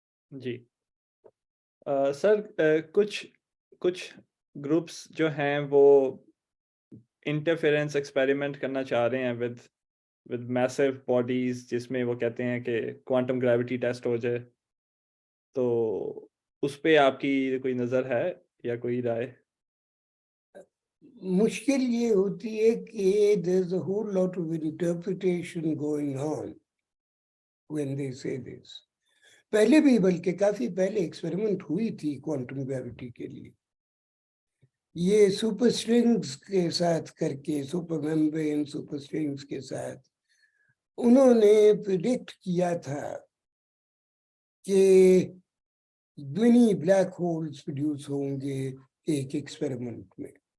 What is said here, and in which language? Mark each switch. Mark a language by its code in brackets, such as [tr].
[ur] جی سر, کچھ گروپس جو ہیں وہ انٹرفیرنس ایکسپیریمنٹ کرنا چاہ رہے ہیں ود میسو باڈیز, جس میں وہ کہتے ہیں کہ کوانٹم گریوٹی ٹیسٹ ہو جائے. تو اس پہ آپ کی کوئی نظر ہے یا کوئی رائے؟ مشکل یہ ہوتی ہے کہ [en] there is a whole lot of interpretation going on when they say this. [ur] پہلے بھی, بلکہ کافی پہلے ایکسپیریمنٹ ہوئی تھی کوانٹم گریوٹی کے لیے. یہ سپر اسٹرنگز کے ساتھ کر کے, سپر ممبرین سپر اسٹرنگز کے ساتھ انہوں نے پریڈکٹ کیا تھا کہ منی بلیک ہولز پروڈیوس ہوں گے ایک ایکسپیریمنٹ میں.